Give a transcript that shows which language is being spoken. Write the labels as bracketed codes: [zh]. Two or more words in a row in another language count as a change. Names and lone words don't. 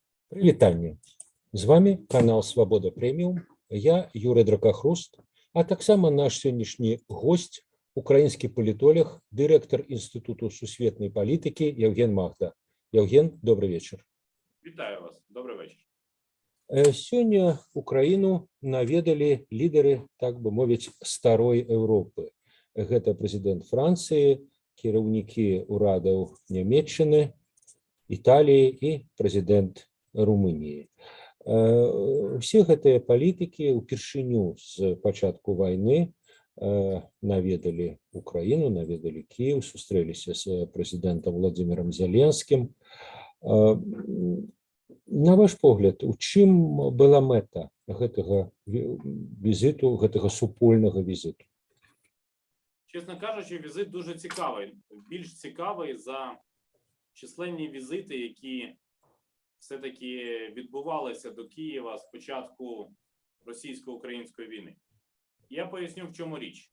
[be] Прывітанне. З вами канал Свабода Прэміум. Я Юрий Дракахруст, а таксама наш сённяшні гость, украінскі палітолог, дырэктар Інстытуту сусветнай палітыкі Евген Магда. [ru] Евген, добрый вечер. [uk] Вітаю вас. Добрий вечір. [be] Сёння Украіну наведалі лідары, так бы мовіць, старой Еўропы. Гэта прэзідэнт Францыі, кіраўнікі ўрадаў Нямецчыны, Італіі і прэзідэнт Румыніі. Усе гэтыя палітыкі ўпершыню з пачатку вайны наведалі Украіну, наведалі Кіеў, сустрэліся з прэзідэнтам Владзімірам Зеленскім. На ваш погляд, у чым была мэта гэтага візиту, гэтага супольнага візиту? [uk] Чесно кажучи, візит дуже цікавий. Більш цікавий за численні візити, які все-таки відбувалися до Києва з початку російсько-української війни. Я поясню, в чому річ.